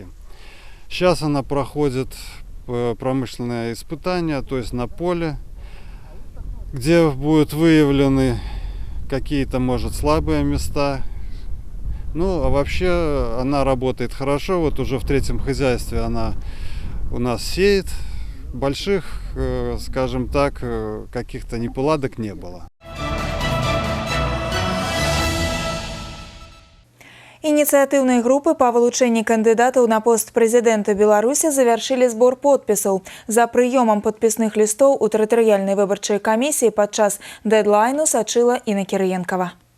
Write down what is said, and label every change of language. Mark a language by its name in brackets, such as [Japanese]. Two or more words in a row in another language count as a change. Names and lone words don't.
[Russian] Сейчас она проходит промышленное испытание, то есть на поле, где будут выявлены какие-то, может, слабые места. Ну, а вообще она работает хорошо. Вот уже в 3-м хозяйстве она у нас сеет. Больших, скажем так, каких-то неполадок не было. [Belarusian] Ініцыятыўныя групы па вылучэнні кандыдатаў на пост прэзідэнта Беларусі завяршылі збор подпісаў. За прыёмам падпісных лістоў у тэрытарыяльнай выбарчай камісіі падчас дэдлайну сачыла Інна Кірыенкова.